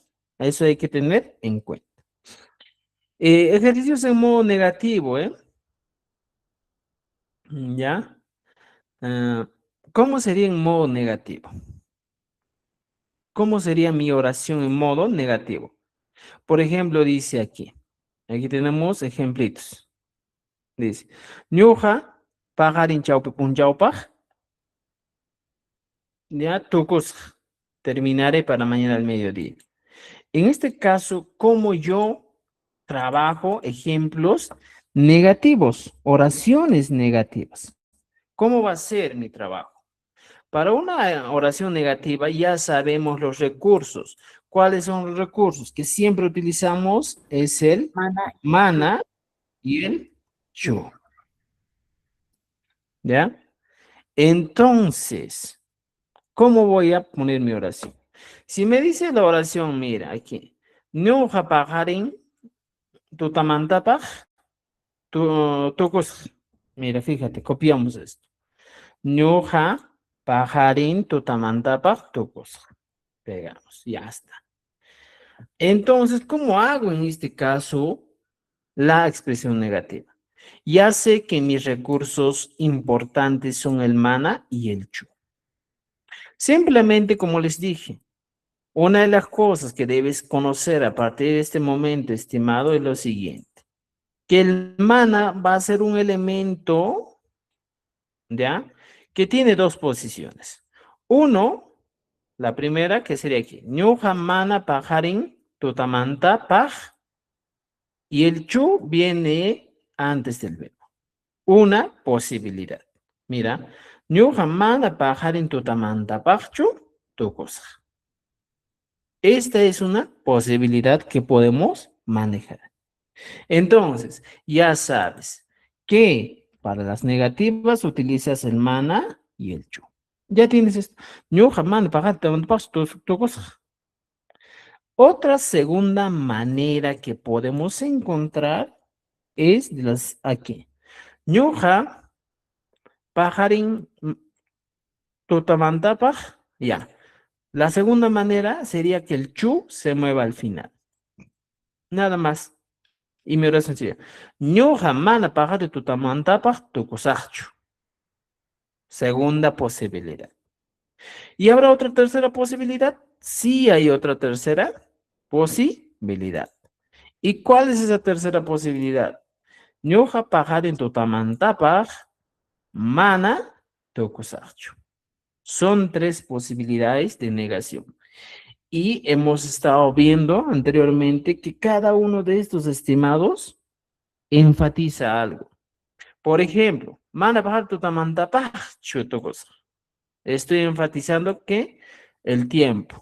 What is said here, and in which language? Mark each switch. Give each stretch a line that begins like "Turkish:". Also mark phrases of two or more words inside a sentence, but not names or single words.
Spanish: Eso hay que tener en cuenta. Ejercicios en modo negativo, ¿ya? ¿Cómo sería en modo negativo? ¿Cómo sería mi oración en modo negativo? Por ejemplo, dice aquí tenemos ejemplitos. Dice,
Quechua: ñuja, pajarin chaupe punchaupaj, ya tucus,
Spanish: terminaré para mañana al mediodía. En este caso, ¿cómo yo trabajo ejemplos negativos, oraciones negativas? ¿Cómo va a ser mi trabajo? Para una oración negativa ya sabemos los recursos. ¿Cuáles son los recursos que siempre utilizamos? Es el mana y el chu. ¿Ya? Entonces, ¿cómo voy a poner mi oración? Si me dice la oración, mira aquí,
Quechua: ñuqa pajarin tutamantapaj tukus.
Spanish: Mira, fíjate, copiamos esto.
Quechua: Ñuqa pajarin tutamantapaj tukus.
Spanish: Pegamos, ya está. Entonces, ¿cómo hago en este caso la expresión negativa? Ya sé que mis recursos importantes son el mana y el chu. Simplemente, como les dije, una de las cosas que debes conocer a partir de este momento, estimado, es lo siguiente. Que el mana va a ser un elemento, ¿ya? Que tiene dos posiciones. Uno, la primera, que sería aquí.
Quechua: Ñuqa mana pajarin tutamanta paj
Spanish: y el chu viene antes del verbo. Una posibilidad. Mira,
Quechua: ñuqa mana pajarin tutamantapaqchu tukusaq.
Spanish: Esta es una posibilidad que podemos manejar. Entonces, ya sabes que para las negativas utilizas el mana y el chu. Ya tienes esto.
Quechua: Ñuqa mana pajarin tutamantapaqchu tukusaq.
Spanish: Otra segunda manera que podemos encontrar es de las aquí.
Quechua: Ñuqa pajarin tutamantapaq,
Spanish: ya. La segunda manera sería que el chu se mueva al final. Nada más. Y mi oración sería,
Quechua: ñuqa mana pajarin tutamantapaq tukusaqchu.
Spanish: Segunda posibilidad. ¿Y habrá otra tercera posibilidad? Sí hay otra tercera posibilidad. ¿Y cuál es esa tercera posibilidad?
Quechua: Ñuqa pajarin tutamantapaq mana tukusaqchu.
Spanish: Son tres posibilidades de negación. Y hemos estado viendo anteriormente que cada uno de estos estimados enfatiza algo. Por ejemplo,
Quechua: mana pajarin tutamantapaqchu tukusaq.
Spanish: Estoy enfatizando que el tiempo.